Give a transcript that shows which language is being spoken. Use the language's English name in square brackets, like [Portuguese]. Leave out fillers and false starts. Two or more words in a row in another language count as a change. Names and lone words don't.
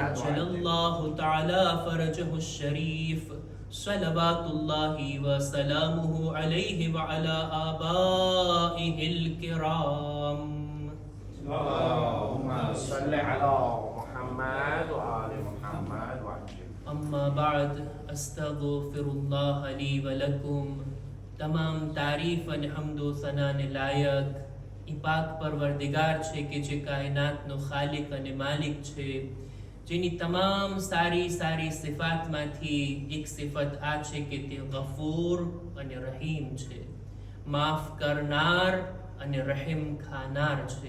[Arabic] عجل الله تعالى فرجه الشريف صلوات الله وسلامه عليه وعلى آبائه الكرام. اللهم صل على محمد وآل محمد وعجل. أما بعد أستغفر الله لي ولكم. [Gujarati] તમામ તારીફ અને હમદો સનાને લાયક ઈ પાક પરવરદિગાર છે કે જે કાયનાતનો ખાલિક અને માલિક છે, જેની તમામ સારી સારી સિફાતમાંથી એક સિફત આ છે કે તે ગફૂર અને રહીમ છે, માફ કરનાર અને રહેમ ખાનાર છે.